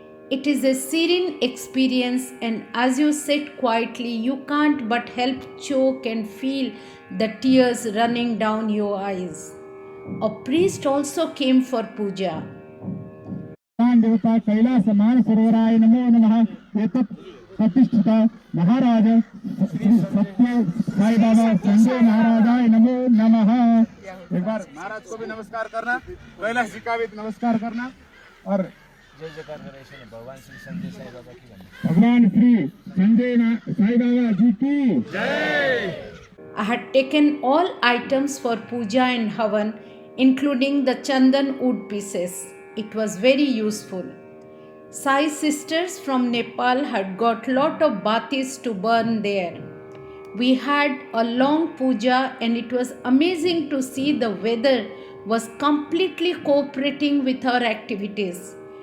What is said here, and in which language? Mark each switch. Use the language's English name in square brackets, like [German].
[English] It is a serene experience, and as you sit quietly, you can't but help choke and feel the tears running down your eyes. A priest also came for puja. [Sanskrit] देवता कैलास मानसरोवराय नमो नमः एतत् प्रतिष्ठित महाराज श्री सत्य साई बाबा संजय महाराजाय नमो नमः। [Hindi] एक बार महाराज को भी नमस्कार करना, कैलाश जी का भी नमस्कार करना और जय जयकार गणेश भगवान श्री संजय साई बाबा की जय। भगवान श्री संजय साई बाबा जी की जय। [English] I had taken all items for puja and havan, including the chandan wood pieces. It was very useful. Sai sisters from Nepal had got lot of batis to burn there. We had a long puja and it was amazing to see the weather was completely cooperating with our activities.